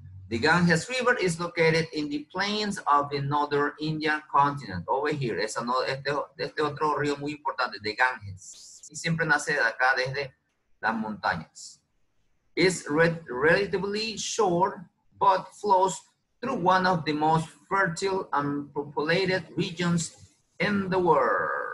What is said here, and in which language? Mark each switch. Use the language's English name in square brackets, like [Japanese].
[English] The Ganges River is located in the plains of the northern Indian continent. Over here, [Spanish] este otro río muy importante, the Ganges. Y siempre nace de acá desde las montañas. [English] It's relatively short, but flows through one of the most fertile and populated regions in the world.